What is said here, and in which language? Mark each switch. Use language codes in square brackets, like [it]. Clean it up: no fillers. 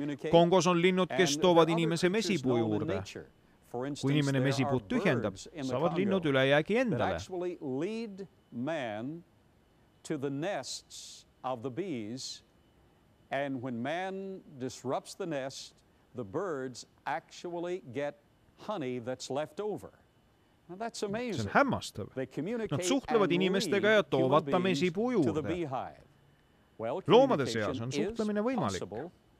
[et] Kongos on linnud, kes toovad inimese mesipuu juurde. Kui inimene mesipuud tühjendab, saavad linnud ülejäägi endale. [en] Man to the nests of the bees, and when man disrupts the nest, the birds actually get honey that's left over. Now that's amazing. [et] See on hämmastav. Nad suhtlevad inimestega ja toovad ta mesipuu juurde. Loomade seas on suhtlemine võimalik.